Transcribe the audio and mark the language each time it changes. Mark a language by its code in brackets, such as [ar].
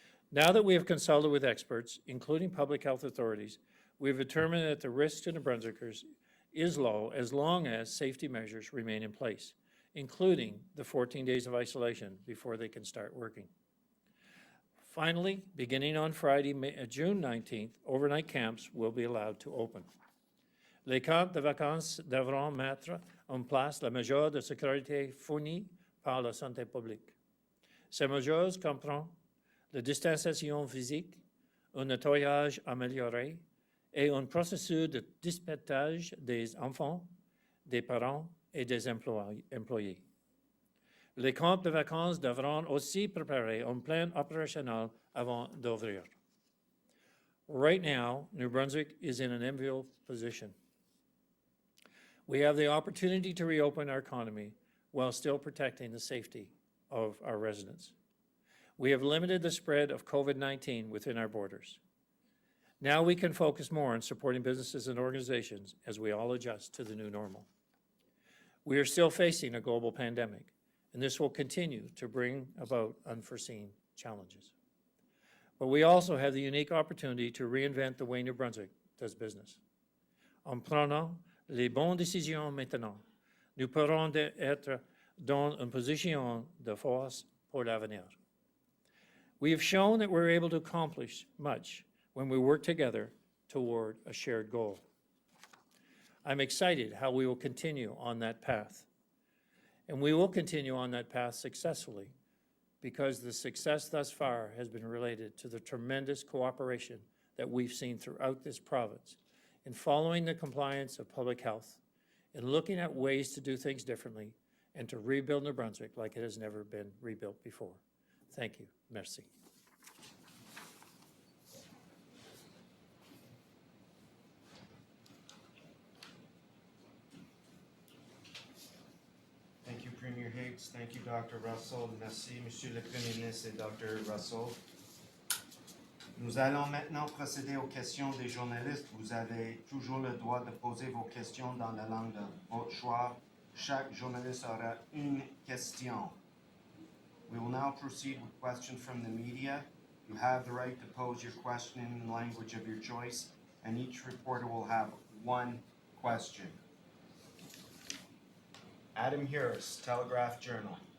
[en] Now that we have consulted with experts, including public health authorities, we have determined that the risk to New Brunswickers is low as long as safety measures remain in place, including the 14 days of isolation before they can start working. Finally, beginning on Friday, June 19th, overnight camps will be allowed to open. [fr] Les camps de vacances devront mettre en place les mesures de sécurité fournies par la santé publique. Ces mesures comprennent la distanciation physique, un nettoyage amélioré et un processus de dépistage des enfants, des parents et des employés. Les camps de vacances devront aussi préparer un plan opérationnel avant d'ouvrir. [en] Right now, New Brunswick is in an enviable position. We have the opportunity to reopen our economy while still protecting the safety of our residents. We have limited the spread of COVID-19 within our borders. Now we can focus more on supporting businesses and organizations as we all adjust to the new normal. We are still facing a global pandemic, and this will continue to bring about unforeseen challenges. But we also have the unique opportunity to reinvent the way New Brunswick does business. [fr] En prenant les bonnes décisions maintenant, nous pourrons être dans une position de force pour l'avenir. [en] We have shown that we're able to accomplish much when we work together toward a shared goal. I'm excited how we will continue on that path. And we will continue on that path successfully because the success thus far has been related to the tremendous cooperation that we've seen throughout this province in following the compliance of public health, in looking at ways to do things differently, and to rebuild New Brunswick like it has never been rebuilt before. Thank you. Merci. Thank you, Premier Higgs. Thank you, Dr. Russell. [fr] Merci, Monsieur le Premier ministre et Dr. Russell. Nous allons maintenant procéder aux questions des journalistes. Vous avez toujours le droit de poser vos questions dans la langue de votre choix. Chaque journaliste aura une question. [en] We will now proceed with questions from the media. You have the right to pose your question in the language of your choice, and each reporter will have one question. Adam Harris, Telegraph-Journal.